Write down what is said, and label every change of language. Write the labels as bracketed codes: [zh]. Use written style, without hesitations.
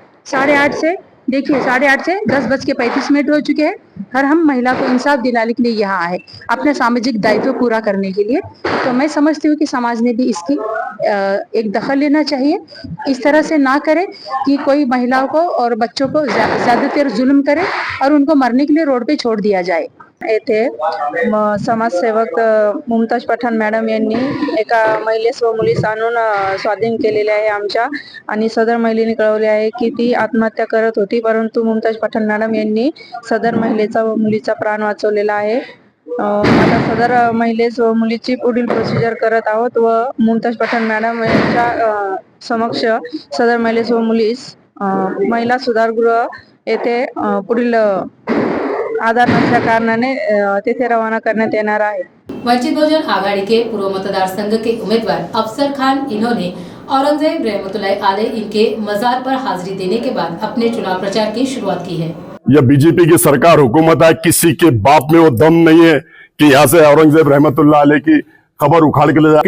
[hi] 8:30 से देखिए 8:30 से 10:35 हो चुके हैं और हम महिला को इंसाफ दिलाने के लिए यहाँ आए अपने सामाजिक दायित्व पूरा करने के लिए। तो मैं समझती हूँ कि समाज ने भी इसकी एक दखल लेना चाहिए। इस तरह से ना करे कि कोई महिलाओं को और बच्चों को ज्यादातर जुल्म करे और उनको मरने के लिए रोड पे छोड़ दिया जाए। [mr] येथे समाजसेवक मुमताज पठाण मॅडम यांनी एका महिलेस व मुलीस आणून स्वाधीन केलेले आहे आमच्या आणि सदर महिलेने कळवले आहे की ती आत्महत्या करत होती, परंतु मुमताज पठाण मॅडम यांनी सदर महिलेचा व मुलीचा प्राण वाचवलेला आहे। आता सदर महिलेस व मुलीची पुढील प्रोसिजर करत आहोत व मुमताज पठाण मॅडम यांच्या समक्ष सदर महिलेस व मुलीस महिला सुधारगृह येथे पुढील आधार नसल्या कारणाने तेथे रवाना करण्यात येणार आहे। [hi] वंचित बहुजन आघाड़ी के पूर्व मतदार संघ के उम्मीदवार अफसर खान इन्होंने औरंगजेब रहमतुल्लाह अलैह इनके मजार पर हाजिरी देने के बाद अपने चुनाव प्रचार की शुरुआत की है। यह बीजेपी की सरकार हुकूमत है, किसी के बाप में वो दम नहीं है कि यहाँ से औरंगजेब रहमतुल्लाह अलैह की खबर उखाड़ के ले जाए।